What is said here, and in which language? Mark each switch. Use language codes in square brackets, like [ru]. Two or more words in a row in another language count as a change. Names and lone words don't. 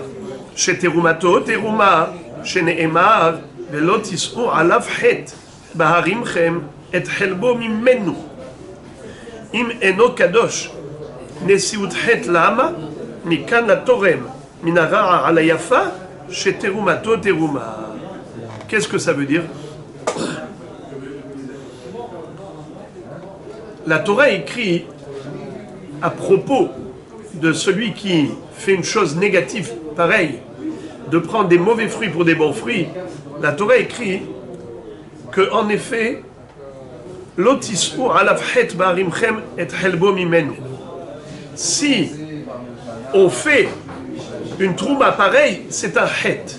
[he] שתרומתו תרומה שנאמר ולא תישאו עליו חטא בהרימכם את חלבו ממנו אם אינו קדוש נשיאות חטא למה? מכאן לתורם מן הרע על היפה שתרומתו תרומה. [fr] Qu'est-ce que ça veut dire? La Torah écrit à propos de celui qui fait une chose négative pareille, de prendre des mauvais fruits pour des bons fruits, la Torah écrit que, en effet, si on fait une trouma pareille, c'est un het.